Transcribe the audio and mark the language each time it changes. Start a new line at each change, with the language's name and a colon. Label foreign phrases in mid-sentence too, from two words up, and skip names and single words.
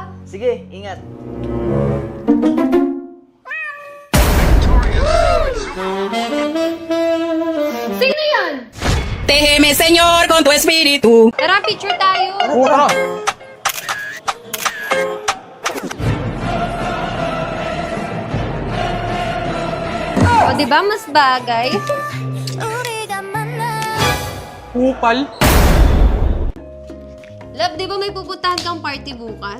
Filipino: Sige, ingat. Sino yan?
Spanish: Déjeme, Señor, con tu espíritu.
Filipino: Tara, picture tayo. O, di ba mas bagay? Kupal. Love, di ba may pupuntahan kang party bukas?